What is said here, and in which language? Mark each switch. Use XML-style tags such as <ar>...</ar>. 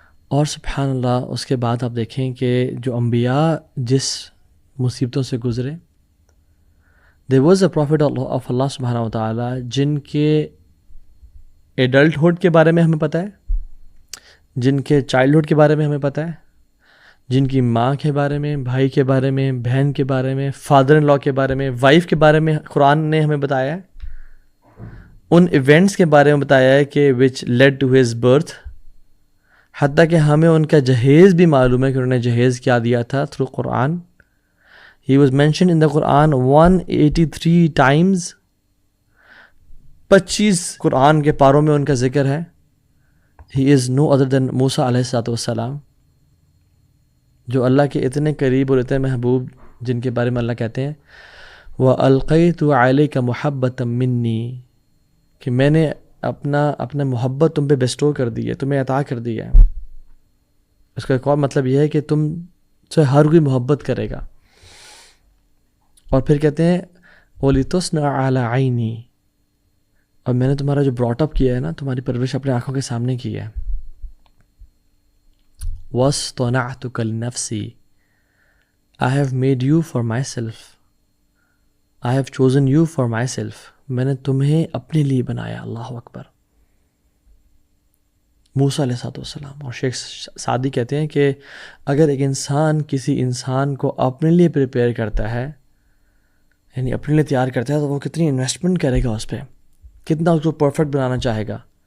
<ur>اور سبحان اللہ اس کے بعد آپ دیکھیں کہ جو انبیاء جس مصیبتوں سے گزرے,</ur> <en>there was a prophet of</en> <ur>اللہ سبحانہ و تعالیٰ جن کے ایڈلٹہڈ کے بارے میں ہمیں پتہ ہے, جن کے چائلڈہڈ کے بارے میں ہمیں پتہ ہے, جن کی ماں کے بارے میں, بھائی کے بارے میں, بہن کے بارے میں, فادر ان لا کے بارے میں, وائف کے بارے میں قرآن نے ہمیں بتایا ہے. ان ایونٹس کے بارے میں بتایا ہے کہ</ur> <en>which led to his birth,</en> <ur>حتیٰ کہ ہمیں ان کا جہیز بھی معلوم ہے کہ انہوں نے جہیز کیا دیا تھا through Quran.</ur> <en>He was mentioned in the Quran 183 times.</en> <ur>25 قرآن کے پاروں میں ان کا ذکر ہے.</ur> <en>He is no other than</en> <ur>موسیٰ علیہ السلام, جو اللہ کے اتنے قریب اور اتنے محبوب, جن کے بارے میں اللہ کہتے ہیں</ur> <ar>وَأَلْقَيْتُ عَلَيْكَ مُحَبَّةً مِّنِّي,</ar> <ur>کہ میں نے اپنا محبت تم پہ بیسٹو کر دی ہے, تمہیں عطا کر دی ہے. اس کا ایک اور مطلب یہ ہے کہ تم سے ہر کوئی محبت کرے گا. اور پھر کہتے ہیں</ur> <ar>وَلِتُصْنَعَ عَلَىٰ عَيْنِي,</ar> <ur>اور میں نے تمہارا جو براٹ اپ کیا ہے نا, تمہاری پرورش اپنے آنکھوں کے سامنے کی ہے.</ur> <ar>وَاصْطَنَعْتُكَ لِنَفْسِي,</ar> <en>I have made you for myself. I have chosen you for myself.</en> <ur>میں نے تمہیں اپنے لیے بنایا. اللہ اکبر. موسیٰ علیہ السلام. اور شیخ سعدی کہتے ہیں کہ اگر ایک انسان کسی انسان کو اپنے لیے پریپیئر کرتا ہے, یعنی اپنے لیے تیار کرتا ہے, تو وہ کتنی انویسٹمنٹ کرے گا اس پہ, کتنا اس کو پرفیکٹ بنانا چاہے گا.</ur>